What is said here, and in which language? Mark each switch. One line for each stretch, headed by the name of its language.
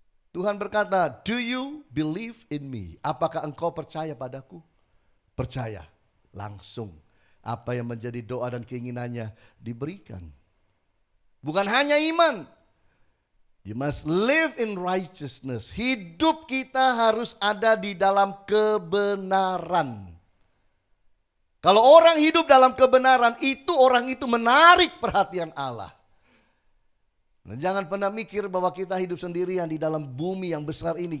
Indonesian: Tuhan berkata,
English: do you believe in me?
Indonesian: Apakah engkau percaya padaku? Percaya. Langsung apa yang menjadi doa dan keinginannya diberikan. Bukan hanya iman.
English: You must live in righteousness.
Indonesian: Hidup kita harus ada di dalam kebenaran. Kalau orang hidup dalam kebenaran, orang itu menarik perhatian Allah. Nah, jangan pernah mikir bahwa kita hidup sendirian di dalam bumi yang besar ini.